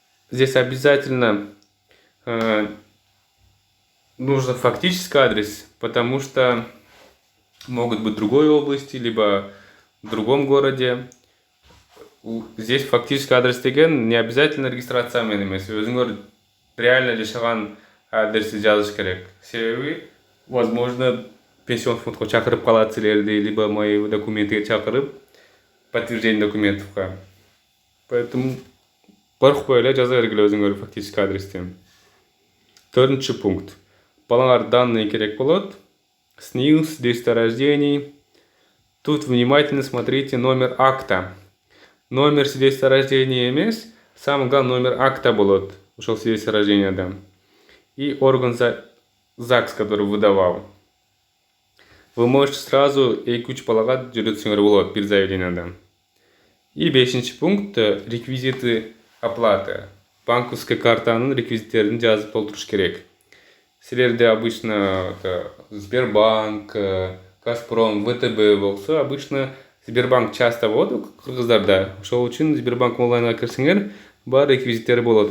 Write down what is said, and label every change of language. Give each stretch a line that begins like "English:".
Russian: Здесь обязательно нужен фактический адрес, потому что могут быть в другой области, либо в другом городе. Здесь фактический адрес деген не обязательно регистрация эмес.
Kyrgyz: Өзүңөр реально жашаган адрести жазыш керек. Себеби, возможно, пенсионный фондко чакырып калат силерди, либо мои документке чакырып, подтверждение документовка. Поэтому коркпой эле жаза бергиле өзүңөр фактический адрести. 4-чү пункт. Балаңар данные керек болот. СНИЛС, свидетельство рождений.
Russian: Тут внимательно смотрите номер акта. Номер свидетельства рождения эмес, самый главный номер акта болот. Ушел свидетельство рождения, да. И орган ЗАГС, который выдавал. Вы можете сразу
Kyrgyz: 2-3 балага жүрөтсөңөр болот бир заявленияда.
Russian: И 5-чи пункт реквизиты оплаты.
Kyrgyz: Банковская картанын реквизиттерин жазып толтуруш керек. Силерде обычно Сбербанк, Газпром, ВТБ болсо, обычно Сбербанк часто болот кыргыздарда. Ошол үчүн Сбербанк онлайнга кирсеңер, бар реквизиттери болот.